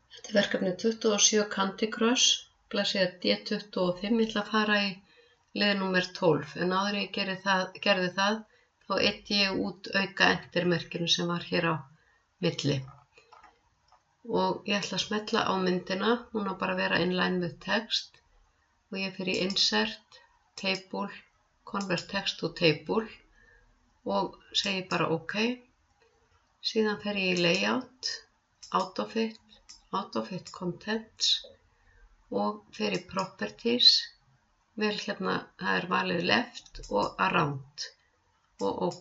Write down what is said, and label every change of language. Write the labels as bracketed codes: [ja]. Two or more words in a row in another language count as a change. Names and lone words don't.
[is] Verkefni 27 Candy Crush, blaðsíða D25, ég ætla að fara í lið númer 12, en áður en ég gerði það, þá eyddi ég út auka entermerkinu sem var hér á milli. Og ég ætla að smella á myndina, hún á bara að vera [en] inline with text, [is] og ég fer í Insert, Table, [en] Convert Text to Table [is] og segi bara OK. Síðan fer ég í Layout, [en] Out of It Contents [is] og fer í Properties, vel hérna, það valið Left og Around og OK.